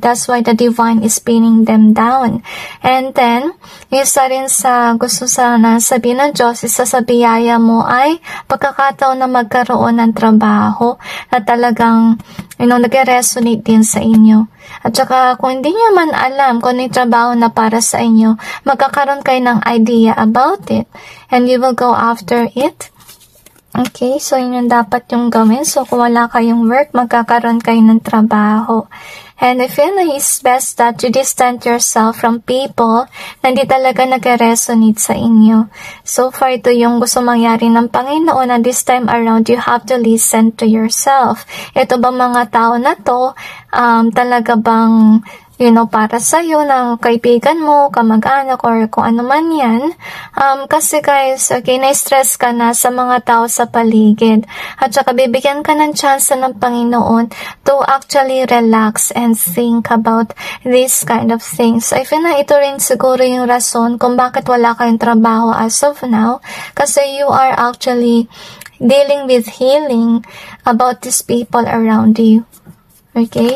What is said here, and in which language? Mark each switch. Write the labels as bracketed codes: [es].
[en] That's why the divine is pinning them down. [tl] And then, isa rin sa gusto sana sabihin ng Diyos, isa sa biyaya mo ay pagkakataon na magkaroon ng trabaho na talagang, you know, nag-resonate din sa inyo. At saka, kung hindi nyo man alam kung ano yung trabaho na para sa inyo, magkakaroon kayo ng idea about it. [en] And you will go after it. [tl] Okay, so yun yung dapat yung gawin. So, kung wala kayong work, magkakaroon kayo ng trabaho. [en] And I feel na it's best that you distance yourself from people [tl] na hindi talaga nag-resonate sa inyo. So far, ito yung gusto mangyari ng Panginoon na this time around, you have to listen to yourself. Ito bang mga tao na to, talaga bang para sa'yo, ng kaibigan mo, kamag-anak, or kung ano man yan. Kasi guys, okay, na-stress ka na sa mga tao sa paligid. At saka bibigyan ka ng chance ng Panginoon [en] to actually relax and think about these kind of things. [tl] I feel na ito rin siguro yung rason kung bakit wala kayong trabaho as of now. Kasi [en] you are actually dealing with healing about these people around you. Okay?